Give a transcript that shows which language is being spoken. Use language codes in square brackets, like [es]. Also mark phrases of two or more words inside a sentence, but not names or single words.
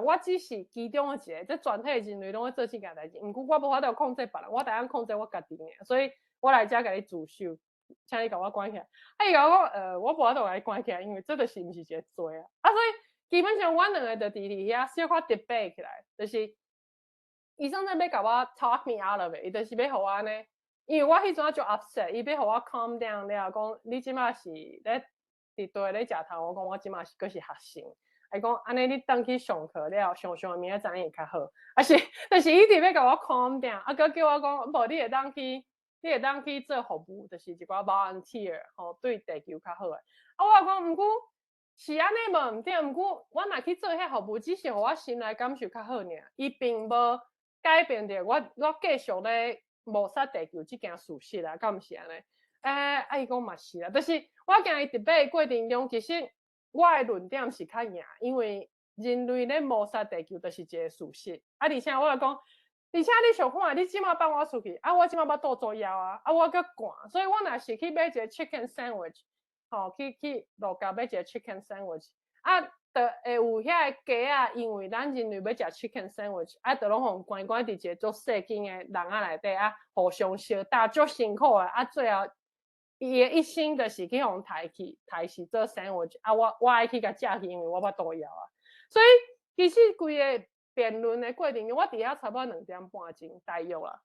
[nan] 我只是其中一个，这全体人类拢会做这件代志，毋过我无法度控制别人，我只能控制我家己尔，所以我来遮甲你自首，请你甲我关起来。啊，伊甲我讲，我无法度甲你关起来，因为这就是毋是一个罪啊。啊，所以基本上阮两个就伫遐小可 debate 起来，就是。医生在要甲我 [en] talk me out of it， [nan] 伊就是要互我呢，因为我迄阵就 upset， 伊要互我 [en] calm down [nan] 了，讲你即马是咧伫桌咧食头，我讲我即马是阁是学生，伊讲安尼你等去上课了，上明仔载会较好。但是伊直要甲我 [en] calm down， [nan] 佮叫我讲，无你会当去做服务，就是一寡 volunteer 吼，对地球较好诶。我讲毋过是安尼无毋对，毋过我若去做迄服务，只是互我心内感受较好尔，伊并无改变着我继续咧抹杀地球即件事实啦，敢毋是安尼？伊讲嘛是啦，但是我今日伫背过程中，其实我诶论点是较赢，因为人类咧抹杀地球就是一个事实。而且我讲，而且你想看，你即马放我出去，我即马要肚作枵我搁寒，所以我若是去买一个 [en] chicken sandwich， [nan] 吼，去路角买一个 [en] chicken sandwich， [nan] 就会有遐个鸡因为咱人类要食 [en] chicken sandwich， [nan] 就拢互关伫一个足细间诶人内底互相相打，足辛苦诶，最后伊诶一心就是去互抬去做 sandwich， 我爱去甲食去，因为我要肚枵所以其实规个辩论的过程中，我伫遐差不多2点半钟大约啦。